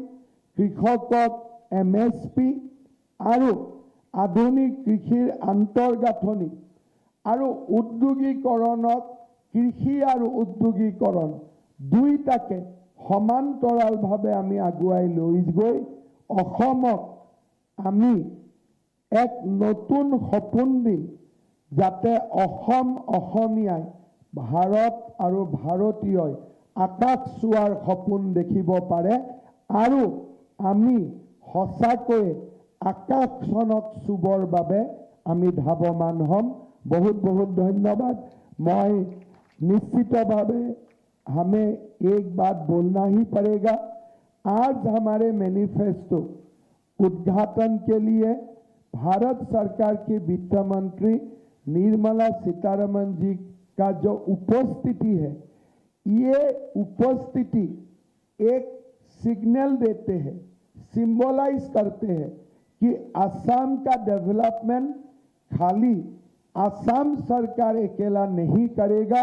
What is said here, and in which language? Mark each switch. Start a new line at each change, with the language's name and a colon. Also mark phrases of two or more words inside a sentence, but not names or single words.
Assamese: কৃষকক MSP আৰু আধুনিক কৃষিৰ আন্তঃগাঁথনি আৰু উদ্যোগীকৰণক, কৃষি আৰু উদ্যোগীকৰণ দুইটাকে সমান্তৰালভাৱে আমি আগুৱাই লৈ গৈ অসমক আমি এক নতুন সপোন দিম, যাতে অসম অসমীয়াই, ভাৰত আৰু ভাৰতীয়ই আকাশ চোৱাৰ সপোন দেখিব পাৰে আৰু আমি সঁচাকৈ আকাশখনক চুবৰ বাবে আমি ধাৱমান হ'ম।
Hindi: बहुत बहुत धन्यवाद। मैं निश्चितভাৱে हमें एक बात बोलना ही पड़ेगा। आज हमारे मैनिफेस्टो उद्घाटन के लिए भारत सरकार की वित्त मंत्री निर्मला सीतारमण जी का जो उपस्थिति है, ये उपस्थिति एक सिग्नल देते हैं, सिंबलाइज करते हैं कि असम का डेवलपमेंट खाली असम सरकार अकेला नहीं करेगा।